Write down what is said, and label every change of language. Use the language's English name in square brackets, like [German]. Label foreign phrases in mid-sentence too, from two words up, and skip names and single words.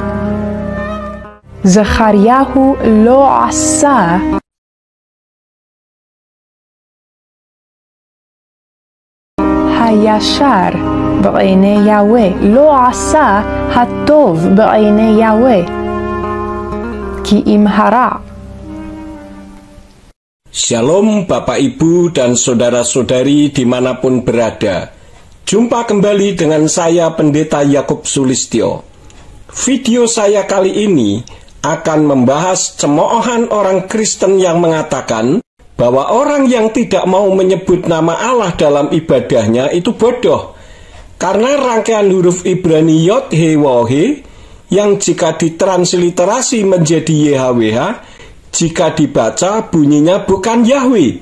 [Hebrew] זכריהו לא עשה הישר בעיני יהוה, לא עשה הטוב בעיני יהוה, כי אם הרע. [Indonesian] Shalom Bapak Ibu dan saudara-saudari dimanapun berada. Jumpa kembali dengan saya Pendeta Yakub Sulistyo. Video saya kali ini akan membahas cemoohan orang Kristen yang mengatakan bahwa orang yang tidak mau menyebut nama Allah dalam ibadahnya itu bodoh, karena rangkaian huruf Ibrani Yod He Waw He yang jika ditransliterasi menjadi YHWH, jika dibaca bunyinya bukan Yahweh.